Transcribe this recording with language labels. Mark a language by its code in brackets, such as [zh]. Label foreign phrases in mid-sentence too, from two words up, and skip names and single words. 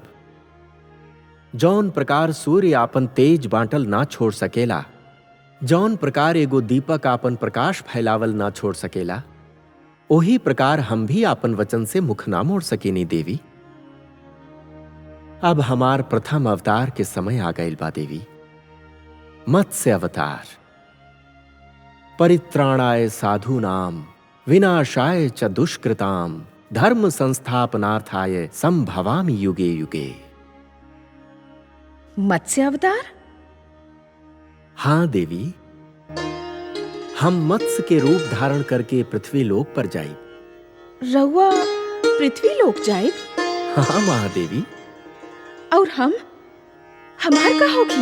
[bho] जौन प्रकार सूर्य आपन तेज बांटल ना छोड़ सकेला, जौन प्रकार एगो दीपक आपन प्रकाश फैलावल ना छोड़ सकेला, ओही प्रकार हम भी आपन वचन से मुख ना मोड़ सकेनी देवी। अब हमार प्रथम अवतार के समय आ गइल बा देवी। मत्स्य अवतार। [sa] परित्राणाय साधूनाम विनाशाय च दुष्कृताम धर्म संस्थापनार्थाय संभवामि युगे युगे। [bho] मत्स्य अवतार? हाँ देवी, हम मत्स्य के रूप धारण करके पृथ्वी लोक पर जाई। रउआ पृथ्वी लोक जाए? हाँ महादेवी। और हमार का होगी?